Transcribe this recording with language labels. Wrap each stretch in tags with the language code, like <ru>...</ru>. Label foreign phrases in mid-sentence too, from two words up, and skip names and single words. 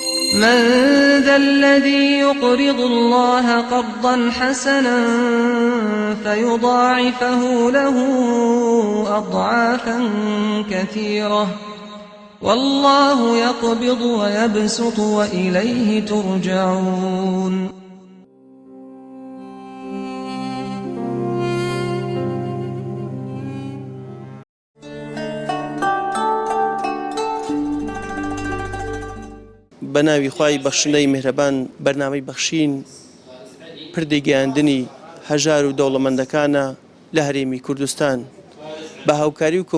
<ar>من ذا الذي يقرض الله قرضا حسنا فيضاعفه له أضعافا كثيرة والله يقبض ويبسط وإليه ترجعون.</ar> <ckb>بەناوی خوای بەخشندەی میهرەبان بەرنامەی بەخشین پردەی گەیاندنی هەژار و دەوڵەمەندەکانە لە هەرێمی کوردستان بە هاوکاری و</ckb>